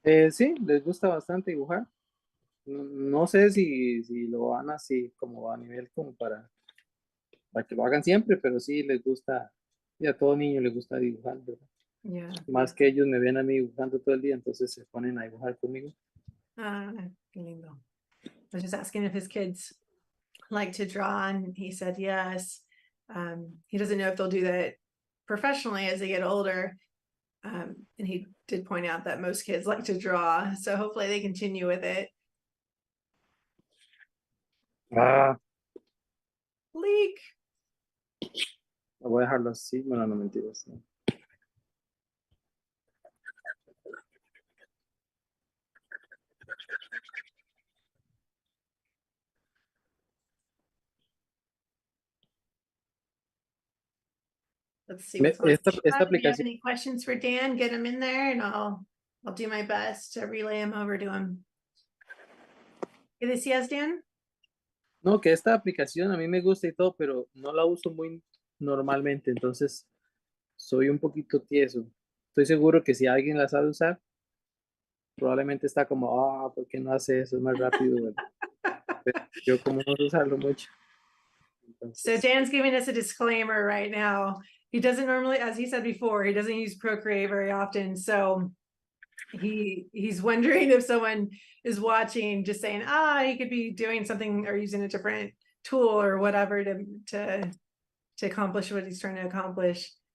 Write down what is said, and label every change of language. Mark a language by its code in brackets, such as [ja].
[es] Sí, les gusta bastante dibujar. No sé si lo van así como a nivel como para que lo hagan siempre, pero sí les gusta, y a todo niño le gusta dibujar, ¿verdad? [en] Yeah. [es] Más que ellos me ven a mí dibujando todo el día, entonces se ponen a dibujar conmigo. Qué lindo. [en] I was just asking if his kids like to draw, and he said yes. He doesn't know if they'll do that professionally as they get older. And he did point out that most kids like to draw, so hopefully they continue with it. Ah, Leak. [es] voy a dejarlo así. Bueno, no mentiras. No. [en] Let's see what's on. [es] Esta [en] If you have [es] aplicación, [en] any questions for Dan, get them in there and I'll do my best to relay them over to him. [es] ¿Qué decías, Dan? no, que esta aplicación a mí me gusta y todo, pero no la uso muy normalmente, entonces soy un poquito tieso. Estoy seguro que si alguien la sabe usar, probablemente está como, ¿por qué no hace eso? Es más rápido. Bueno, pero yo como no sé usarlo mucho. [en] So [es] Entonces, [en] Dan's giving us a disclaimer right now. He doesn't normally, as he said before, he doesn't use Procreate very often. So he's wondering if someone is watching, just saying, he could be doing something or using a different tool or whatever to accomplish what he's trying to accomplish.